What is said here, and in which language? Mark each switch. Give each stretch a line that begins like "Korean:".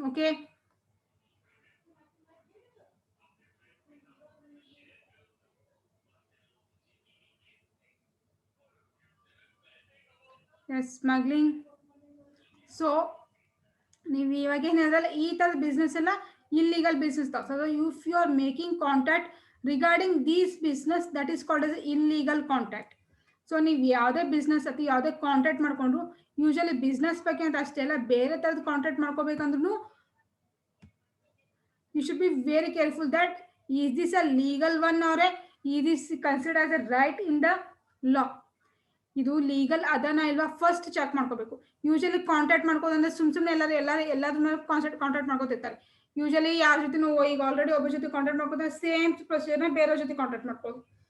Kannada: Okay, smuggling. So ನೀವು ಇವಾಗ ಏನಿದಲ್ಲ ಈ ಥರದ ಬಿಸ್ನೆಸ್ ಎಲ್ಲ illegal business.
English: So if you are making contact regarding these business, that is called as illegal contact.
Kannada: So ನೀವು ಯಾವುದೇ business ಅಥವಾ ಯಾವುದೇ ಕಾಂಟ್ಯಾಕ್ಟ್ ಮಾಡ್ಕೊಂಡ್ರು, ಯೂಶಲಿ ಬಿಸ್ನೆಸ್ ಬಗ್ಗೆ ಅಂತ ಅಷ್ಟೇ ಅಲ್ಲ, ಬೇರೆ ಥರದ contact ಮಾಡ್ಕೋಬೇಕಂದ್ರೂ
English: you should be very careful that is this a legal one or is this considered as a right in the law.
Kannada: ಇದು ಲೀಗಲ್ ಅದನ್ನ ಇಲ್ವಾ ಫಸ್ಟ್ ಚೆಕ್ ಮಾಡ್ಕೋಬೇಕು. ಯೂಶಲಿ ಕಾಂಟ್ಯಾಕ್ಟ್ ಮಾಡ್ಕೋದಂದ್ರೆ ಸುಮ್ಮನೆ ಎಲ್ಲಾದ್ರೂ ಕಾಂಟ್ಯಾಕ್ಟ್ ಮಾಡ್ಕೋತಿರ್ತಾರೆ. ಯೂಶಲಿ ಯಾರ ಜೊತೆ ಈಗ ಆಲ್ರೆಡಿ ಒಬ್ಬ ಜೊತೆ ಕಾಂಟ್ಯಾಕ್ಟ್ ಮಾಡ್ಕೋತಾರೆ, ಸೇಮ್ ಪ್ರೊಸೀಜರ್ನ ಬೇರೆ ಜೊತೆ ಕಾಂಟ್ಯಾಕ್ಟ್ ಮಾಡ್ಕೋದು.